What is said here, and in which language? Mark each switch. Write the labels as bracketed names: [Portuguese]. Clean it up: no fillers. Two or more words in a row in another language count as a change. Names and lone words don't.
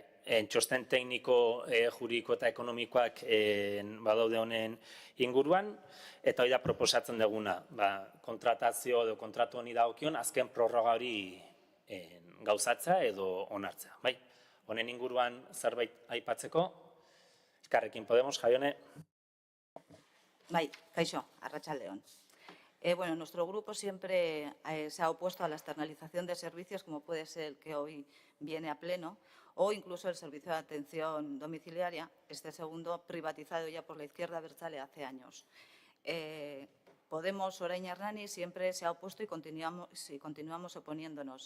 [Basque] Txosten tekniko, juridiko eta ekonomikoak badaude honen inguruan, eta hori da proposatzen duguna, kontratazio edo kontratu honi dagokion azken prorroga hori gauzatzea edo onartzea. Honen inguruan zerbait aipatzeko, Elkarrekin Podemos, Jaione. Bai, kaixo, arratsaldeon. [Spanish] Bueno, nuestro grupo siempre se ha opuesto a la externalización de servicios, como puede ser el que hoy viene a pleno, o incluso el servicio de atención domiciliaria, este segundo privatizado ya por la izquierda abertzale hace años. Podemos, Orain Hernani, siempre se ha opuesto y continuamos oponiéndonos.